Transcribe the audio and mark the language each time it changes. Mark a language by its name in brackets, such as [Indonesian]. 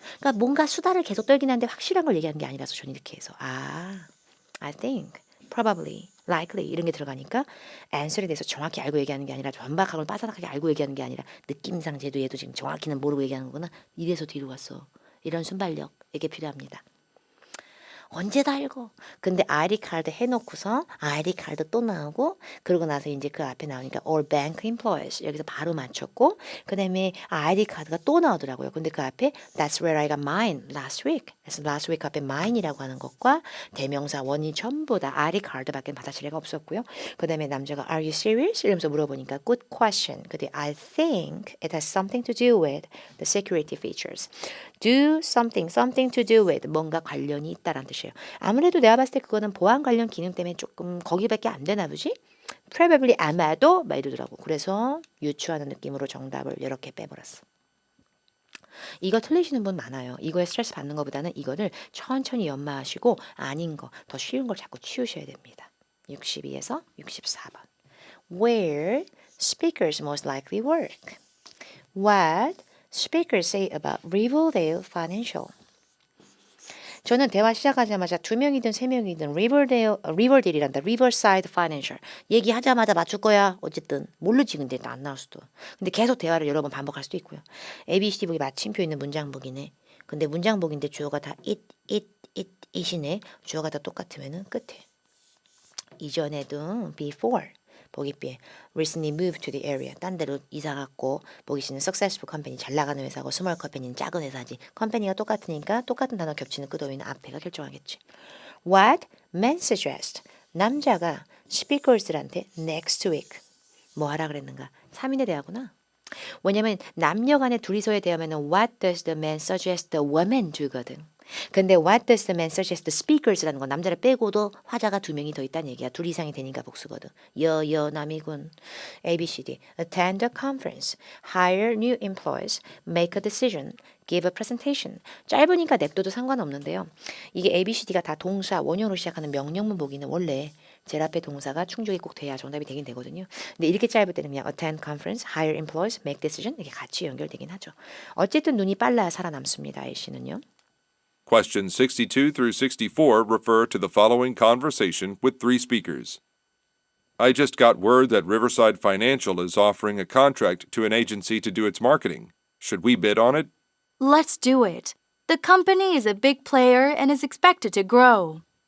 [Korean] 그러니까 뭔가 수다를 계속 떨긴 하는데 확실한 걸 얘기하는 게 아니라서 저는 이렇게 해서 I think, probably, likely 이런 게 들어가니까 answer에 대해서 정확히 알고 얘기하는 게 아니라 완벽하고 빠삭하게 알고 얘기하는 게 아니라 느낌상 얘도 지금 정확히는 모르고 얘기하는 거구나. 이래서 뒤로 갔어. 이런 순발력 이게 필요합니다. 언제 다 읽어. 근데 ID 카드 해놓고서 ID 카드 또 나오고 그러고 나서 이제 그 앞에 나오니까 all bank employees 여기서 바로 맞췄고 그 다음에 ID 카드가 또 나오더라고요. 근데 그 앞에 [English] that's where I got mine last week. [Korean] 그래서 last week 앞에 mine이라고 하는 것과 대명사 원이 전부 다 ID 카드밖에 받아치례가 없었고요. 그 다음에 남자가 [English] are you serious? [Korean] 이러면서 물어보니까 [English] good question. 근데 I think it has something to do with the security features. do something to do with [Korean] 뭔가 관련이 있다라는 뜻이에요. 아무래도 내가 봤을 때 그거는 보안 관련 기능 때문에 조금 거기밖에 안 되나 보지? probably 아마도 막 이러더라고. 그래서 유추하는 느낌으로 정답을 이렇게 빼버렸어. 이거 틀리시는 분 많아요. 이거에 스트레스 받는 것보다는 이거를 천천히 연마하시고 아닌 거, 더 쉬운 걸 자꾸 치우셔야 됩니다. 62에서 64번. [English] Where speakers most likely work? What speakers say about Riverdale Financial? [Korean] 저는 대화 시작하자마자 2명이든 3명이든 리버데일이란다. 리버사이드 파이낸셜. 얘기하자마자 맞출 거야. 어쨌든 모르지 근데 안 나올 수도. 근데 계속 대화를 여러 번 반복할 수도 있고요. A, B, C, D 보기 마침표 있는 문장복이네. 근데 문장복인데 주어가 다 it이네. 주어가 다 똑같으면은 끝에. 이전에도 before. 보기 B에 recently moved to the area. 딴 데로 이사 갔고 보기 C는 successful company. 잘 나가는 회사고 small company는 작은 회사지. 컴퍼니가 똑같으니까 똑같은 단어 겹치는 끄덕이는 앞에가 결정하겠지. [English] What man suggest? [Korean] 남자가 speakers들한테 next week 뭐 하라 그랬는가? 3인의 대화구나. 왜냐면 남녀 간에 둘이서의 대화면은 [English] what does the man suggest the woman do [Korean] 거든. 근데 [English] what does the man suggest the speakers [Korean] 라는 건 남자를 빼고도 화자가 2명이 더 있다는 얘기야. 2 이상이 되니까 복수거든. 남이군. [English] A, B, C, D. Attend a conference. Hire new employees. Make a decision. Give a presentation. [Korean] 짧으니까 냅둬도 상관없는데요. 이게 A, B, C, D가 다 동사, 원형으로 시작하는 명령문 보기는 원래 제일 앞에 동사가 충족이 꼭 돼야 정답이 되긴 되거든요. 근데 이렇게 짧을 때는 그냥 [English] attend conference, hire employees, make decision [Korean] 이렇게 같이 연결되긴 하죠. 어쨌든 눈이 빨라야 살아남습니다. A씨는요. [English] Questions 62 through 64 refer to the following conversation with 3 speakers. I just got word that Riverside Financial is offering a contract to an agency to do its marketing. Should we bid on it? Let's do it. The company is a big player and is expected to grow.